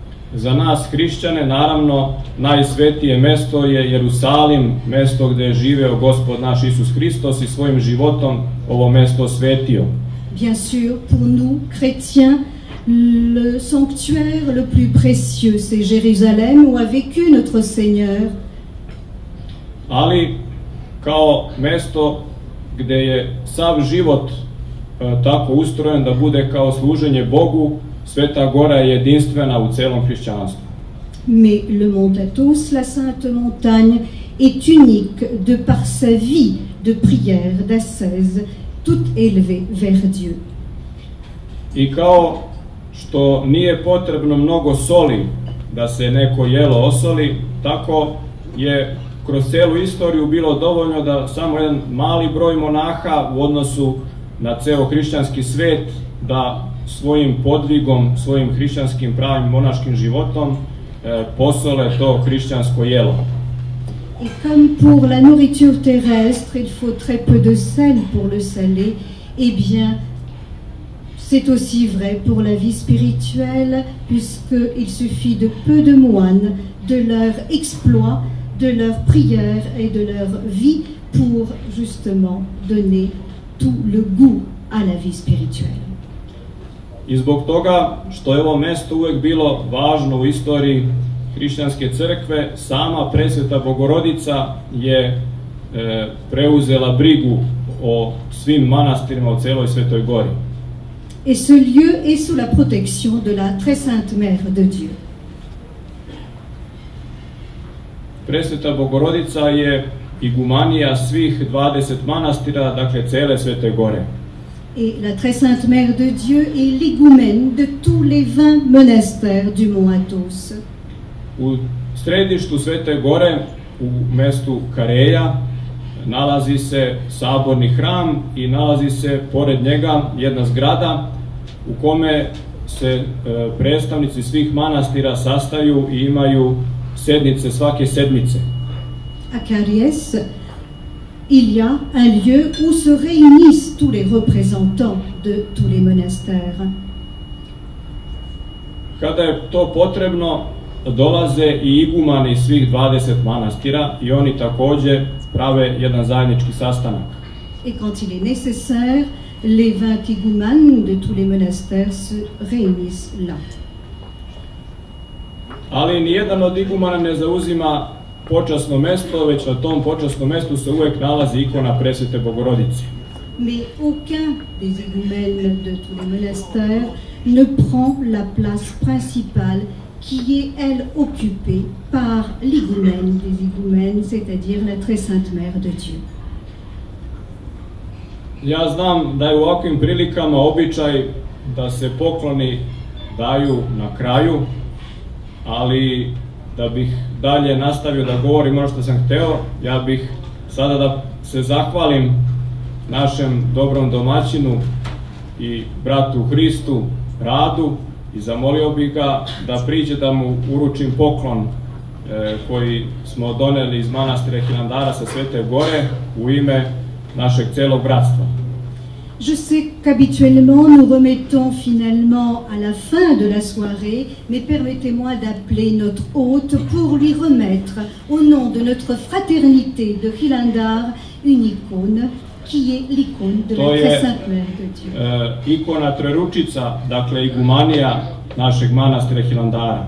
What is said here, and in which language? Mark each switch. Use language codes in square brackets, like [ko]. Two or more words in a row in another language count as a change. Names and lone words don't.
[sr] Za nas hrišćane, naravno, najsvetije mesto je Jerusalim, mesto gde je živeo Gospod naš Isus Hristos i svojim životom ovo mesto osvetio. [fr] Bien sûr, pour nous, chrétiens, le sanctuaire le plus précieux, c'est Jérusalem où a vécu notre Seigneur. [sr] Ali, kao mesto gde je sav život tako ustrojen da bude kao služenje Bogu, Sveta Gora je jedinstvena u celom hrišćanstvu. [fr] Mais le mont Athos, la Sainte Montagne, est unique de par sa vie de prière, d'ascèse, toute élevée vers Dieu. [sr] I kao što nije potrebno mnogo soli da se neko jelo osoli, tako je kroz celu istoriju bilo dovoljno da samo jedan mali broj monaha u odnosu na ceo hrišćanski svet da svojim podvigom, svojim hrišćanskim pravim monaškim životom posole to hrišćansko jelo. [fr] Et comme pour la nourriture terrestre, il faut très peu de sel pour le saler, eh bien, c'est aussi vrai pour la vie spirituelle, puisqu'il suffit de peu de moines, de leur exploit, de leur prière et de leur vie pour justement donner tout le goût à la vie spirituelle. [sr] I zbog toga što je ovo mesto uvek bilo važno u istoriji hrišćanske crkve, sama Presveta Bogorodica je preuzela brigu o svim manastirima u celoj Svetoj Gori. [fr] Et ce lieu est sous la protection de la très sainte Mère de Dieu. [sr] Presveta Bogorodica je igumanija svih 20 manastira, dakle cele Svete Gore. [fr] Et la très sainte Mère de Dieu est l'higoumène de tous les 20 monastères du mont Athos. [sr] U središtu Svete Gore, u mestu Kareja, nalazi se saborni hram i nalazi se pored njega jedna zgrada u kome se predstavnici svih manastira sastaju i imaju sednice svake sedmice. [fr] À Cariès, il y a un lieu où se réunissent tous les représentants de tous les monastères. [sr] Kada je to potrebno, dolaze i igumani svih 20 manastira i oni takođe prave jedan zajednički sastanak. [fr] Et quand il est nécessaire, les 20 igoumanes de tous les monastères se réunissent là. [sr] Ali nijedan od igumana ne zauzima počasno mesto, već na tom počasnom mestu se uvek nalazi ikona Presvete Bogorodice. [fr] Mais aucun des igoumènes de tous les monastères ne prend la place principale qui est, elle, occupée par l'igoumène des igoumènes, c'est-à-dire la très sainte Mère de Dieu. [sr] Ja znam da je u ovakvim prilikama običaj da se pokloni daju na kraju, ali da bih dalje nastavio da govorim ono što sam hteo, ja bih sada da se zahvalim našem dobrom domaćinu i bratu Hristu Radu i zamolio bih ga da priđe da mu uručim poklon koji smo doneli iz manastira Hilandara sa Svete Gore u ime našeg celog bratstva. [fr] Je sais qu'habituellement nous remettons finalement à la fin de la soirée, mais permettez-moi d'appeler notre hôte pour lui remettre, au nom de notre fraternité de Hilandar, une icône qui est l'icône de la très sainte Mère de Dieu. [sr] Ikona Treručica, dakle igumanija našeg manastira Hilandara.